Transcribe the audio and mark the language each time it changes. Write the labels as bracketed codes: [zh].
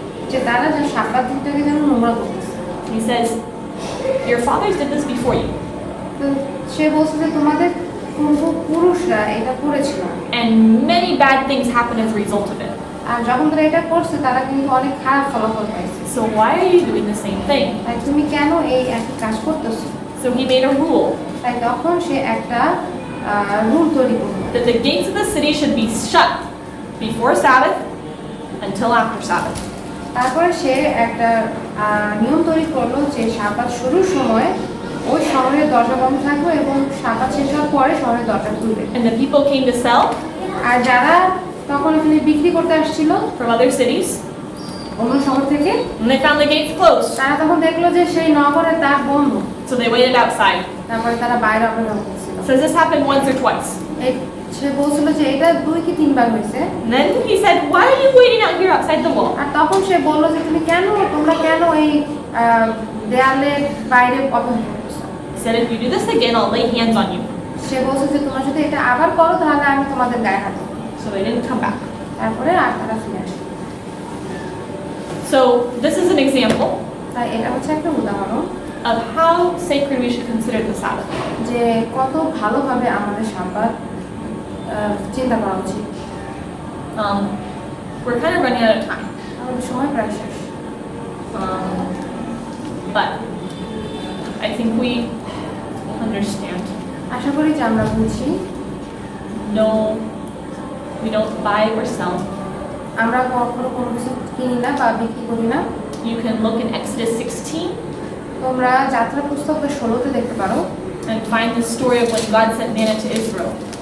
[bn] যে তারা যে সাব্বাত দিনটাকে যেন নোংরা করতেছে। [en] He says, your fathers did this before you, [bn] তো সে বলছে যে তোমাদের পূর্বপুরুষরা এটা করেছিল, [en] and many bad things happened as a result of it. [bn] আর যখন তারা এটা করছে তারা কিন্তু অনেক খারাপ ফলাফল পাইছে। [en] So why are you doing the same thing? [bn] তাই তুমি কেন এই একই কাজ করতেছো? [en] So he made a rule [bn] তাই তখন সে একটা রুল তৈরি করলো [en] that the gates of the city should be shut before Sabbath until after Sabbath. [bn] তারপরে সে একটা নিয়ম তৈরি করলো যে সাব্বাত শুরুর সময় ওই শহরের দরজা বন্ধ থাকবে এবং সাব্বাত শেষ হওয়ার পরে শহরের দরজা খুলবে। [en] And the people came to sell [bn] আর যারা তখন এখানে বিক্রি করতে আসছিল [en] from other cities, [bn] অন্য শহর থেকে, [en] and they found the gates closed. [bn] তারা তখন দেখলো যে সেই নগরের দ্বার বন্ধ। [en] So they waited outside. [bn] তারপরে তারা বাইরে অপেক্ষা করছিল। [en] So this happened once or twice. [bn] সে বলছিল যে এটা 2 কি 3 বার হয়েছে। [en] And then he said, why are you waiting out here outside the wall? [bn] আর তখন সে বলল যে তোমরা কেন এই দেয়ালের বাইরে অপেক্ষা করছো? [en] He said, if you do this again, I'll lay hands on you. [bn] সে বলছে যে তোমরা যদি এটা আবার করো তাহলে আমি তোমাদের গায়ে হাত দেব। [en] So they didn't come back. [bn] তারপরে আর তারা ফিরে আসে। [en] So this is an example [bn] তাই এটা হচ্ছে একটা উদাহরণ [en] of how sacred we should consider the Sabbath. [bn] যে কত ভালোভাবে আমাদের সাব্বাত চিন্তা করা উচিত। [en] We're kind of running out of time. [bn] আমাদের সময় প্রায় শেষ। [en] But I think we understand. [bn] আশা করি যে আমরা বুঝি। [en] No, we don't buy or sell. [bn] আমরা কখনো কোনো কিছু কিনি না বা বিক্রি করি না। [en] You can look in Exodus 16 [bn] তোমরা যাত্রা পুস্তক 16-তে দেখতে পারো [en] and find the story of when God sent manna to Israel.